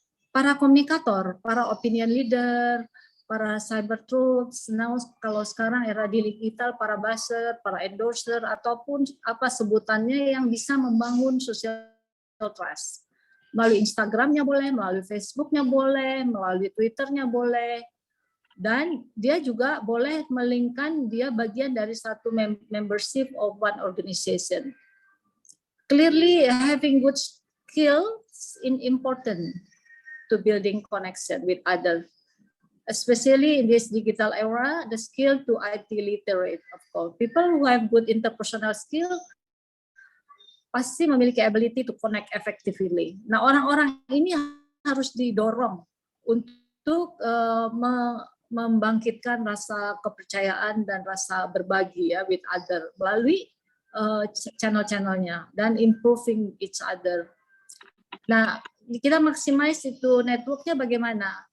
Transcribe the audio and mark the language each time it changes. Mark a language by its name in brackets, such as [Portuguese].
[Indonesian] Para komunikator, para opinion leader, para cyber troops, kalau sekarang era digital, para buzzer, para endorser, ataupun apa sebutannya yang bisa membangun social trust. Melalui Instagramnya boleh, melalui Facebooknya boleh, melalui Twitternya boleh, dan dia juga boleh melinkkan dia bagian dari satu [English] membership of one organization. Clearly, having good skills is important to building connection with others, especially in this digital era. The skill to IT literate, of course, people who have good interpersonal skill [Indonesian] pasti memiliki [English] ability to connect effectively. [Indonesian] Nah, orang-orang ini harus didorong untuk membangkitkan rasa kepercayaan dan rasa berbagi ya [English] with other [Indonesian] melalui channel-channelnya dan [English] improving each other. [Indonesian] Nah, kita maximize itu networknya bagaimana?